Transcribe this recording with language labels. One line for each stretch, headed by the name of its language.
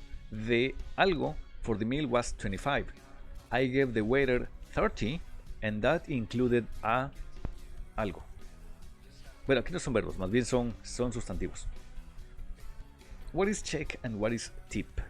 English: The algo for the meal was 25. I gave the waiter 30 and that included a algo.
Spanish: Bueno, aquí no son verbos, más bien son sustantivos.
English: What is check and what is tip?